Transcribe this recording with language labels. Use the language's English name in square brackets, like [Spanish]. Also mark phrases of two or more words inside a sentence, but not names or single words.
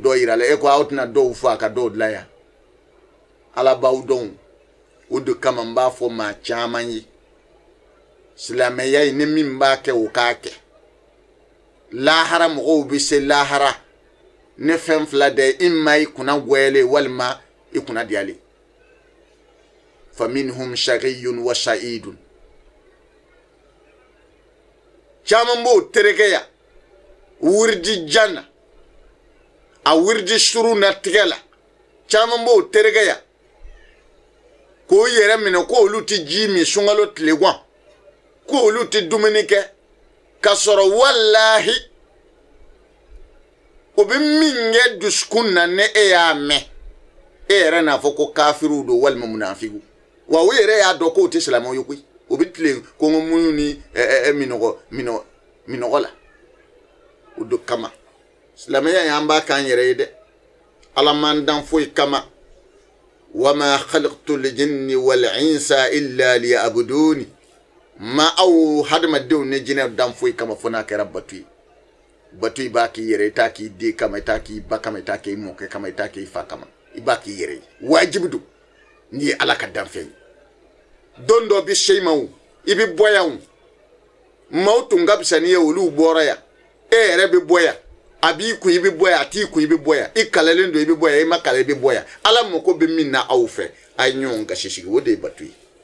[Bambara] dɔ yira la e ko aw tɛna dɔw fɔ a ka dɔw dilan yan ala b'aw dɔn o de kama n b'a fɔ maa caman ye silamɛya in ni min b'a kɛ o k'a kɛ lahara mɔgɔw bɛ se lahara ne fɛn fila de i ma i kunna gwɛlɛ walima i kunna diyale [Arabic] فمنهم شقي وسعيد [Bambara] caman b'o terekɛya wirdi janna a wirdi suru na tigɛ la caman b'o terekɛya k'o yɛrɛ minɛ ko olu tɛ ji min sunkalo tile gan ko olu tɛ dumuni kɛ ka sɔrɔ wallahi o bɛ min kɛ dusukun na ne e y'a mɛn e yɛrɛ n'a fɔ ko kafiriw don walima munafigiw wa o yɛrɛ y'a dɔn k'o tɛ silamɛw ye koyi o bɛ tile kɔngɔmuɲu ni minɔgɔ la o de kama silamɛya in an b'a k'an yɛrɛ ye dɛ ala m'an dan foyi kama [Arabic] وما خلقت الجن والإنس إلا ليعبدون [Bambara] ma aw hadamadenw ni jinɛ dan foyi kama fo n'a kɛra batu ye batu i b'a k'i yɛrɛ i t'a k'i den kama i t'a k'i ba kama i t'a k'i mɔkɛ kama i t'a k'i fa kama i b'a k'i yɛrɛ ye wajibi don n'i ye ala ka danfɛn ye don dɔ bɛ se i ma o i bɛ bɔ yan o maaw tun ka fisa n'i ye olu bɔra yan e yɛrɛ bɛ bɔ yan a b'i kun i bɛ bɔ yan a t'i kun i bɛ bɔ yan i kalalen don i bɛ bɔ yan i ma kala i bɛ bɔ yan ala mako bɛ min na aw fɛ a ye ɲɔgɔn gasi sigi o de ye batu ye